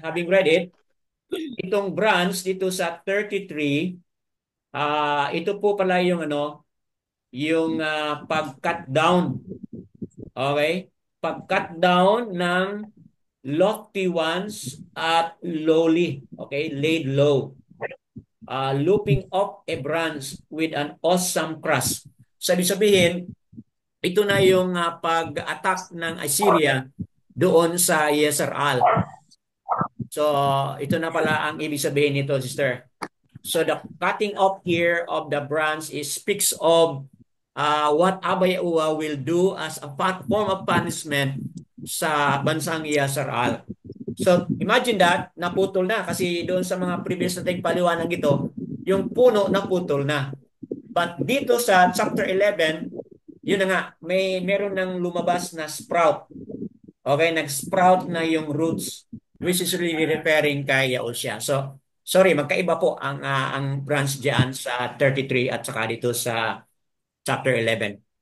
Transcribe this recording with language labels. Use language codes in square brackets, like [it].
[en] Having read it, [tl] itong branch dito sa 33, ito po pala yung yung pag-cut down. Okay? [en] Pag-cut down ng lofty ones at lowly. Okay? Laid low. Looping up a branch with an awesome crush. [tl] Sabihin, ito na yung pag-attack ng Assyria doon sa Yesar'al. So, ito na pala ang ibig sabihin nito, sister. [en] So, the cutting off here of the branch speaks of what Abba Yahuwah will do as a form of punishment [tl] sa bansang Yesar'al. So, imagine that, naputol na kasi doon sa mga previous nating paliwanag ito, yung puno naputol na. But dito sa chapter 11, yun na nga, meron ng lumabas na sprout. Okay, nag-sprout na yung roots, [en] which is really referring [tl] kay Yahusha. So, sorry, magkaiba po ang branch diyan sa 33 at saka dito sa chapter 11.